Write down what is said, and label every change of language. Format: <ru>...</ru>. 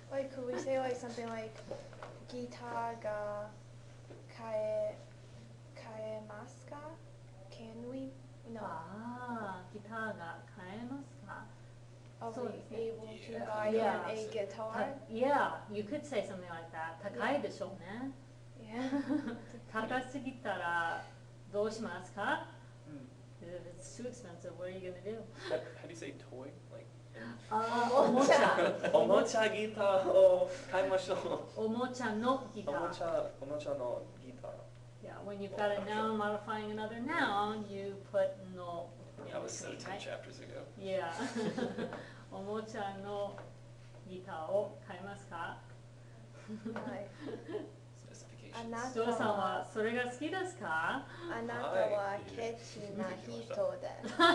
<en>Like, could we say like something like</en> <ja>ギターが買えますか</ja> <en>Can we? No.</en> <ja>ギターが買えますか?</ja> <en>Are So- we able to Yeah. buy Yeah. him a guitar? Yeah, you could say something like that.</en> <ja>高いでしょうね。</ja> <en>Yeah.</en> <ja>高すぎたらどうしますか? Mm.</ja> <en>If it's too expensive, what are you going to do? How do you say toy? Like</en> <ja>おもちゃ。おもちゃギターを買いましょう。おもちゃのギター。おもちゃのギター。</ja> <en>Yeah, when you've got a noun modifying another noun, you put no in That was so between, 10 right? chapters ago. Yeah.</en> <ja>おもちゃのギターを買いますか? はい。</ja> <en>Specifications.</en> <ja>あなジョーさんはたはそれが好きですか? あなたはケチな人です。</ja>